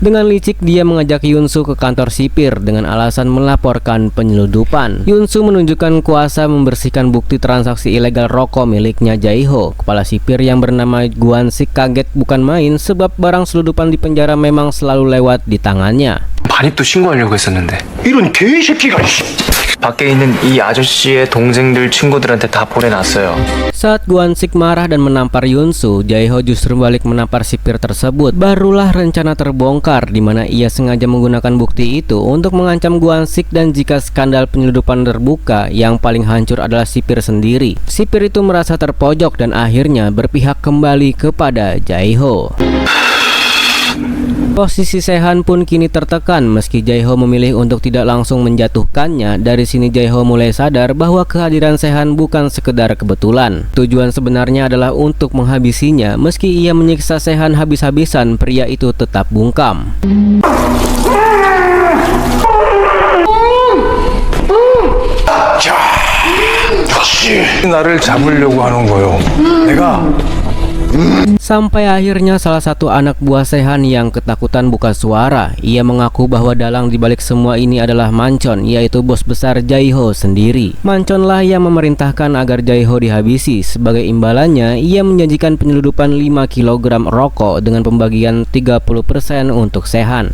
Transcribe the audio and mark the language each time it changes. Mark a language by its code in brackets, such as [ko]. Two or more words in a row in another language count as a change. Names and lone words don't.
[id] Dengan licik dia mengajak Yunsu ke kantor sipir dengan alasan melaporkan penyeludupan. Yunsu menunjukkan kuasa membersihkan bukti transaksi ilegal rokok miliknya Jae-ho. Kepala sipir yang bernama Guan-sik kaget bukan main sebab barang seludupan di penjara memang selalu lewat di tangannya. [ko] 반입도 신고하려고 했었는데 이런 개새끼가. 밖에 있는 이 아저씨의 동생들 친구들한테 다 보내놨어요. [id] Saat Guan-sik marah dan menampar Yunsu, Jae-ho justru balik menampar sipir tersebut. Barulah rencana terbongkar, di mana ia sengaja menggunakan bukti itu untuk mengancam Guan-sik, dan jika skandal penyeludupan terbuka, yang paling hancur adalah sipir sendiri. Sipir itu merasa terpojok dan akhirnya berpihak kembali kepada Jae-ho. Posisi Sehan pun kini tertekan meski Jae-ho memilih untuk tidak langsung menjatuhkannya. Dari sini Jae-ho mulai sadar bahwa kehadiran Sehan bukan sekedar kebetulan. Tujuan sebenarnya adalah untuk menghabisinya. Meski ia menyiksa Sehan habis-habisan, pria itu tetap bungkam. [ko] 나를 잡으려고 하는 거요. 내가 [id] Sampai akhirnya salah satu anak buah Sehan yang ketakutan buka suara. Ia mengaku bahwa dalang dibalik semua ini adalah Mancon, yaitu bos besar Jae-ho sendiri. Manconlah yang memerintahkan agar Jae-ho dihabisi. Sebagai imbalannya, ia menjanjikan penyeludupan 5 kg rokok dengan pembagian 30% untuk Sehan.